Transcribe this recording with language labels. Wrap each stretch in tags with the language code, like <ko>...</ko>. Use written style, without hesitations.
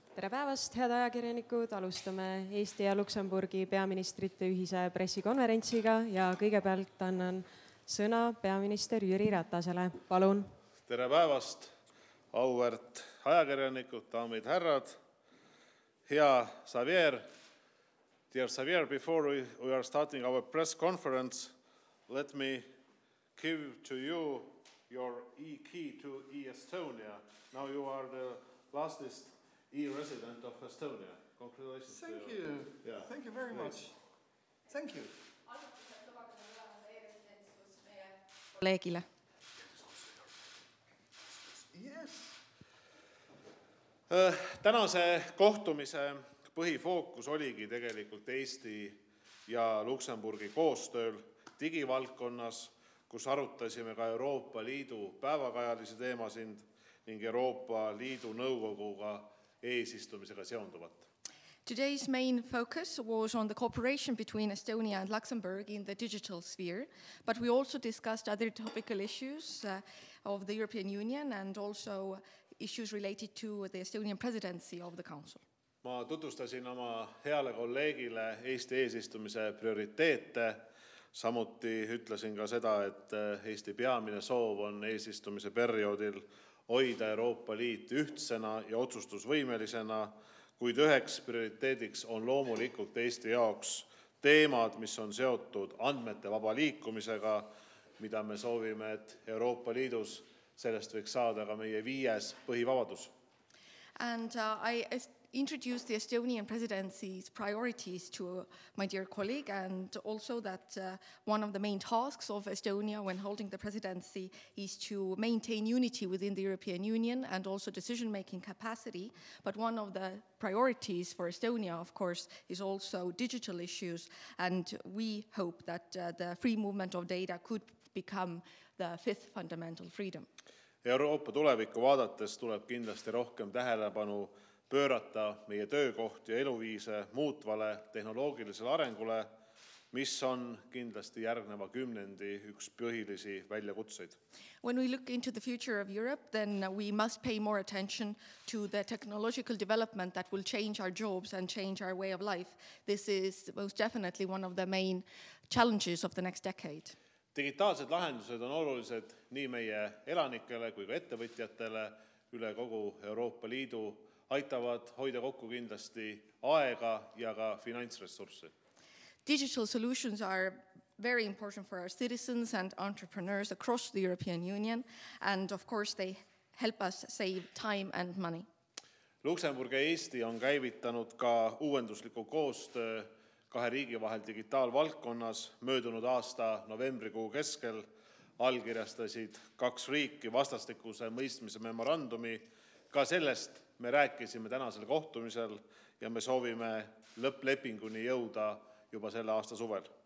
<et>päevast, head ajakirjanikud, alustame Eesti ja Luksemburgi peaministrite ühise pressikonverentsiga ja kõigepealt annan sõna peaminister Jüri Ratasele. Palun. Tere päevast, auväärt ajakirjanikud, daamid, härrad.</et> <en>Hea Xavier, dear Xavier, before we are starting our press conference, let me give to you your e-key to e-Estonia. Now you are the lastest e-resident of Estonia. Congratulations. Thank you. Yeah. Thank you very much. Thank you.</en> <et>Kolleegile.</et> <en>Yes.</en> <et>Tänase kohtumise põhifookus oligi tegelikult Eesti ja Luksemburgi koostööl digivaldkonnas, kus arutasime ka Euroopa Liidu päevakajalisi teemasid ning Euroopa Liidu nõukoguga eesistumisega seonduvat.</et> <en>Today's main focus was on the cooperation between Estonia and Luxembourg in the digital sphere, but we also discussed other topical issues of the European Union and also issues related to the Estonian presidency of the Council.</en> <et>Ma tutvustasin oma heale kolleegile Eesti eesistumise prioriteete. Samuti ütlesin ka seda, et Eesti peamine soov on eesistumise perioodil hoida Euroopa Liit ühtsena ja otsustusvõimelisena, kuid üheks prioriteediks on loomulikult Eesti jaoks teemad, mis on seotud andmete vaba liikumisega, mida me soovime, et Euroopa Liidus sellest võiks saada ka meie 5. põhivabadus.</et> <en>And I introduced the Estonian presidency's priorities to my dear colleague, and also that one of the main tasks of Estonia when holding the presidency is to maintain unity within the European Union and also decision-making capacity. But one of the priorities for Estonia, of course, is also digital issues, and we hope that the free movement of data could become the 5th fundamental freedom.</en> <et>Euroopa tulevikku vaadates tuleb kindlasti rohkem tähelepanu pöörata meie töökohti ja eluviise muutvale tehnoloogilisele arengule, mis on kindlasti järgneva kümnendi üks põhilisi väljakutseid.</et> <en>When we look into the future of Europe, then we must pay more attention to the technological development that will change our jobs and change our way of life. This is most definitely one of the main challenges of the next decade.</en> <et>Digitaalsed lahendused on olulised nii meie elanikele kui ka ettevõtjatele üle kogu Euroopa Liidu, aitavad hoida kokku kindlasti aega ja ka finantsressurssi.</et> <en>Digital solutions are very important for our citizens and entrepreneurs across the European Union, and of course they help us save time and money.</en> <et>Luksemburg ja Eesti on käivitanud ka uuendusliku koostöö 2 riigi vahel digitaalvaldkonnas. Möödunud aasta novembrikuu keskel allkirjastasid 2 riiki vastastikuse mõistmise memorandumi. Ka sellest me rääkisime tänasel kohtumisel ja me soovime lõpplepinguni jõuda juba selle aasta suvel.</et>